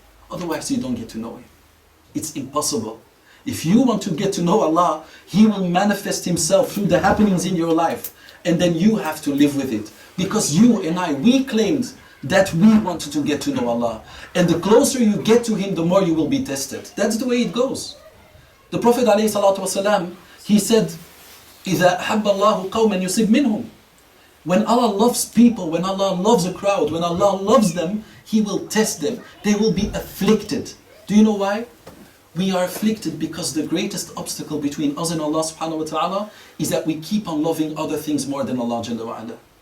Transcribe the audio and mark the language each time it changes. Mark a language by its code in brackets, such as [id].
[en] Otherwise you don't get to know Him. It's impossible. If you want to get to know Allah, He will manifest Himself through the happenings in your life. And then you have to live with it. Because you and I, we claimed that we wanted to get to know Allah. And the closer you get to Him, the more you will be tested. That's the way it goes. The Prophet ﷺ, he said, [ar] إِذَا أَحَبَّ اللَّهُ قَوْمًا يُصِبْ مِنْهُمْ. [en] When Allah loves people, when Allah loves a crowd, when Allah loves them, He will test them. They will be afflicted. Do you know why? We are afflicted because the greatest obstacle between us and Allah subhanahu wa ta'ala is that we keep on loving other things more than Allah Jalla wa Ala.